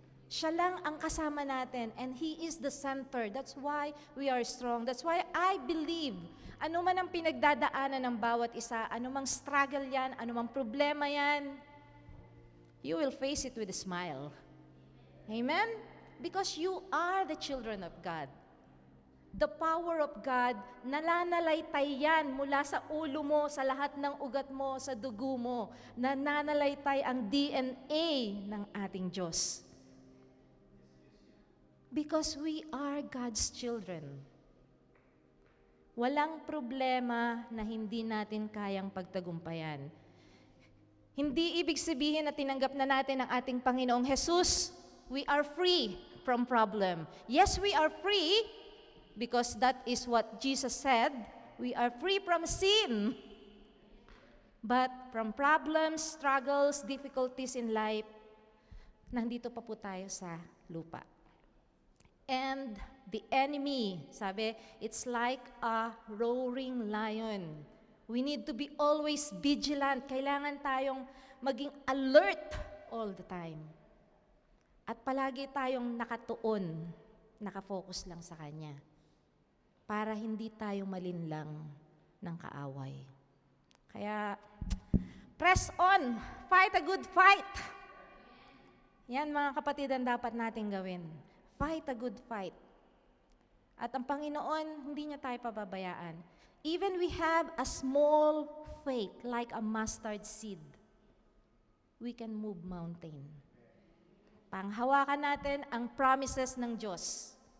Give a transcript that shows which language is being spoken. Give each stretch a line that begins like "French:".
Filipino: Siya lang ang kasama natin
English: and He is the center. That's why we are strong. That's why I believe,
Filipino: ano man ang pinagdadaanan ng bawat isa, ano mang struggle yan, ano mang problema yan,
English: you will face it with a smile.
Filipino: Amen?
English: Because you are the children of God. The power of God,
Filipino: nananalaytay yan mula sa ulo mo, sa lahat ng ugat mo, sa dugo mo. Nananalaytay ang DNA ng ating Diyos.
English: Because we are God's children.
Filipino: Walang problema na hindi natin kayang pagtagumpayan. Hindi ibig sabihin na tinanggap na natin ang ating Panginoong Jesus.
English: We are free from problem. Yes, we are free because that is what Jesus said. We are free from sin. But from problems, struggles, difficulties in life,
Filipino: nandito pa po tayo sa lupa.
English: And the enemy, sabi, it's like a roaring lion. We need to be always vigilant.
Filipino: Kailangan tayong maging alert
English: all the time.
Filipino: At palagi tayong nakatuon, nakafocus lang sa Kanya. Para hindi tayo malinlang ng kaaway.
English: Kaya, press on! Fight a good fight!
Filipino: Yan mga kapatid ang dapat natin gawin.
English: Fight a good fight.
Filipino: At ang Panginoon, hindi niya tayo pababayaan.
English: Even we have a small faith, like a mustard seed, we can move mountain.
Filipino: Panghawakan natin ang promises ng Diyos.